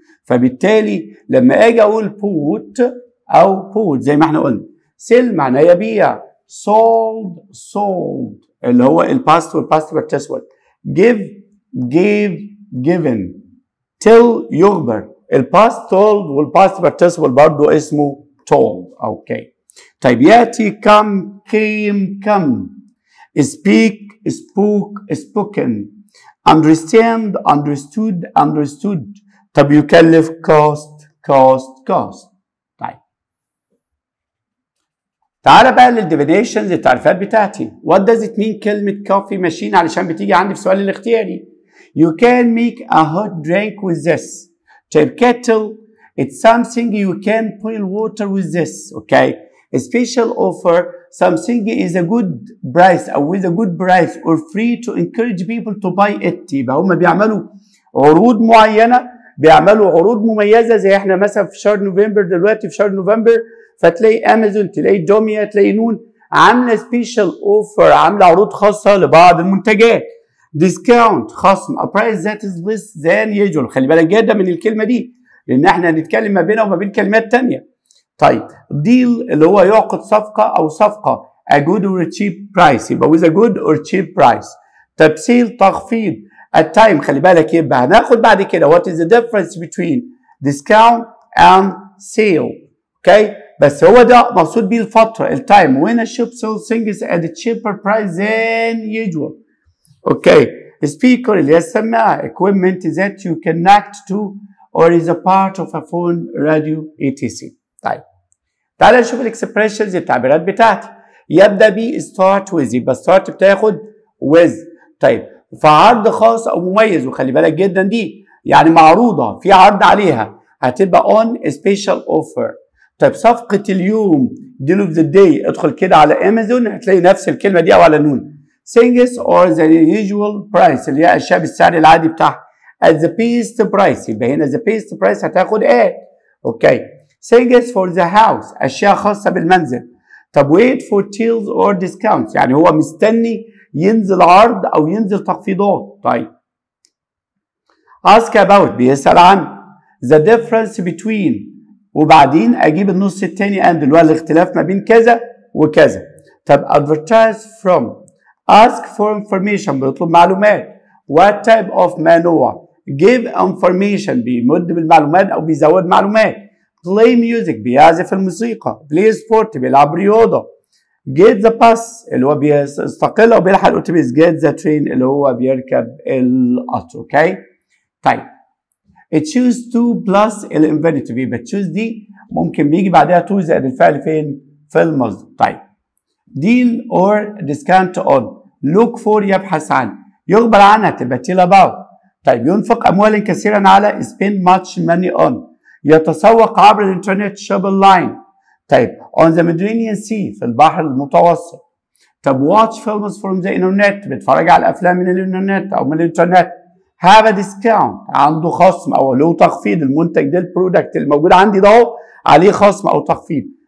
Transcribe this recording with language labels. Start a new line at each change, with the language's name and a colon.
Arabic: فبالتالي لما اجي اقول بوت او بوت زي ما احنا قلنا، سيل معناه يبيع،
English: sold sold
Arabic: اللي هو الباست والباست بارتيسيبل،
English: give gave given،
Arabic: till يخبر، الباست told والباست بارتيسيبل برضه اسمه told. اوكي طيب ياتي
English: come came come، speak spoke spoken، understand understood understood. طب يكلف cost cost cost.
Arabic: طيب تعالى بقى للديفينيشنز، التعريفات بتاعتي.
English: what does it mean
Arabic: كلمة
English: coffee machine
Arabic: علشان بتيجي عندي في السؤال الاختياري.
English: you can make a hot drink with this.
Arabic: طيب
English: kettle it's something you can boil water with this. okay a special offer something is a good price or with a good price or free to encourage people to buy it.
Arabic: يبقى هم بيعملوا عروض معينة، بيعملوا عروض مميزة، زي احنا مثلا في شهر نوفمبر دلوقتي، في شهر نوفمبر فتلاقي امازون، تلاقي دوميا، تلاقي نون عامله سبيشال اوفر، عامله عروض خاصه لبعض المنتجات. ديسكاونت خصم،
English: a price that is less than usual.
Arabic: خلي بالك جدا من الكلمه دي لان احنا هنتكلم ما بينها وما بين كلمات ثانيه. طيب ديل اللي هو يعقد صفقه او صفقه
English: a good or cheap price، يبقى with a good or cheap price.
Arabic: طب سيل تخفيض، التايم خلي بالك يبقى هناخد بعد كده
English: what is the difference between discount and sale.
Arabic: اوكي بس هو ده مقصود بيه الفتره، التايم.
English: when a shop sells things at a cheaper price than usual.
Arabic: اوكي
English: speaker
Arabic: اللي هي السماعه،
English: equipment that you connect to or is a part of a phone radio etc.
Arabic: طيب تعالى نشوف الاكسبريشنز، التعبيرات بتاعتي. يبدا ب
English: start with،
Arabic: يبقى start بتاخد with. طيب فعرض خاص او مميز، وخلي بالك جدا دي يعني معروضه في عرض عليها، هتبقى
English: on a special offer.
Arabic: طيب صفقه اليوم
English: deal of the day،
Arabic: ادخل كده على امازون هتلاقي نفس الكلمه دي او على نون.
English: things or the usual price
Arabic: اللي هي اشياء بالسعر العادي بتاعها
English: at the best price، يبقى هنا the best price
Arabic: هتاخد ايه؟ اوكي
English: things for the house
Arabic: اشياء خاصه بالمنزل. طب
English: wait for deals or discounts
Arabic: يعني هو مستني ينزل عرض او ينزل تخفيضات. طيب
English: ask about
Arabic: بيسال عن
English: the difference between،
Arabic: وبعدين اجيب النص الثاني and اللي هو الاختلاف ما بين كذا وكذا.
English: طب advertise from، ask for information
Arabic: بيطلب معلومات.
English: what type of
Arabic: ما نوع.
English: give information
Arabic: بيمد بالمعلومات او بيزود معلومات.
English: play music
Arabic: بيعزف الموسيقى.
English: play sport
Arabic: بيلعب رياضه.
English: get the bus
Arabic: اللي هو بيستقل او بيلحق الاتوبيس.
English: get the train
Arabic: اللي هو بيركب القطر. اوكي طيب
English: choose to
Arabic: plus الانفينيتيف، يبقى choose دي ممكن بيجي بعدها to زائد الفعل فين؟ في المصدر. طيب
English: deal or discount on، look for
Arabic: يبحث عن، يخبر عنها تبقى
English: tell about.
Arabic: طيب ينفق اموالا كثيرا على
English: spend much money on،
Arabic: يتسوق عبر الانترنت
English: shop online.
Arabic: طيب
English: on the Mediterranean Sea
Arabic: في البحر المتوسط. طب
English: watch films from the internet
Arabic: بيتفرج على الافلام من الانترنت او من الانترنت.
English: have a discount
Arabic: عنده خصم او له تخفيض، المنتج ده البرودكت الموجود عندي ده اهو عليه خصم او تخفيض.